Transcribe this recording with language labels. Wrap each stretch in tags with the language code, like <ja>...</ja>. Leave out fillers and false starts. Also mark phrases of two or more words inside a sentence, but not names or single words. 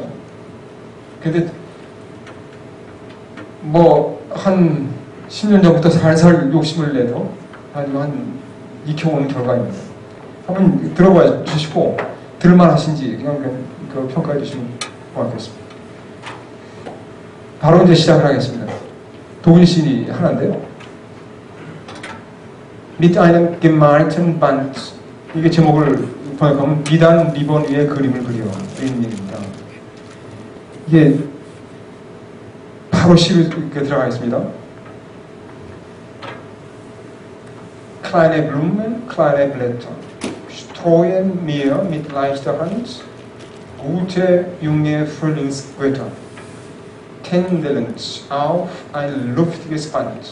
<ko>근데 한 10년 전부터 살살 욕심을 내도 한 익혀오는 결과입니다. 한번 들어봐 주시고 들을만 하신지 그냥 평가해 주시면 고맙겠습니다. 바로 이제 시작을 하겠습니다. 독일 시인이 하나인데요.</ko> <de>Mit einem gemalten Band.</de> <ko>이게 제목을 번역하면 비단 리본 위에 그림을 그려 이런 얘기입니다. 이게 바로 시로 들어가겠습니다.</ko> <de>Kleine Blumen, kleine Blätter, streuen mir mit leichter Hand gute junge Frühlingsgötter, tändelnd auf ein luftiges Band.</de>